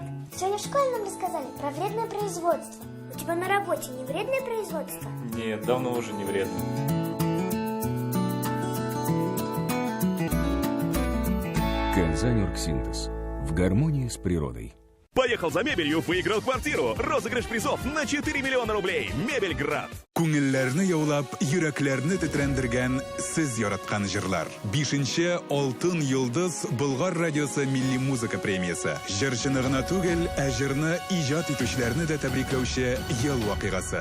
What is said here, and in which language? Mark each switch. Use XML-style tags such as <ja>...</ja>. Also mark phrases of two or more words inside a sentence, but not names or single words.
<ru>Сегодня в школе нам рассказали про вредное производство. У тебя на работе не вредное производство? Нет, давно уже не вредно. Канзань Оргсинтез. В гармонии с природой. Поехал за мебелью, выиграл квартиру. Розыгрыш призов на 4 миллиона рублей. Мебельград.</ru> <tt>Күңелләрне яулап, йөрәкләрне тетрәндергән сез яраткан җырлар. 5нче Алтын йолдыз Болгар радиосы милли музыка премиясе. Җырчыны гына түгел, ә җырны иҗат итүчеләрне дә тәбрикләүче ел вакыйгасы.</tt>